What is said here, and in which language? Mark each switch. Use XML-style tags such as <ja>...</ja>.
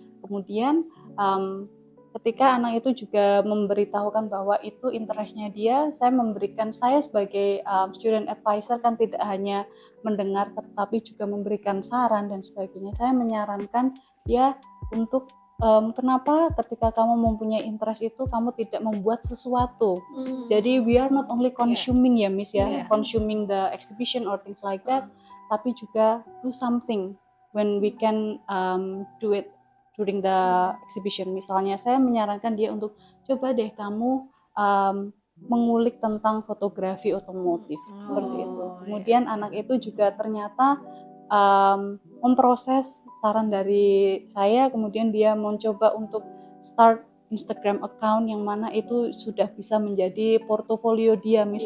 <id>Kemudian ketika anak itu juga memberitahukan bahwa itu interestnya dia, saya sebagai student advisor kan tidak hanya mendengar tetapi juga memberikan saran dan sebagainya. Saya menyarankan dia untuk kenapa ketika kamu mempunyai interest itu kamu tidak membuat sesuatu. Jadi</id> <en>we are not only consuming ya, Miss, consuming the exhibition or things like that,</en> <id>tapi juga</id> <en>do something when we can do it during the exhibition.</en> <id>Misalnya saya menyarankan dia untuk coba deh kamu mengulik tentang fotografi otomotif, seperti itu. Kemudian anak itu juga ternyata memproses saran dari saya, kemudian dia mencoba untuk</id> <en>start Instagram account</en> <id>yang mana itu sudah bisa menjadi portofolio dia, Miss.</id>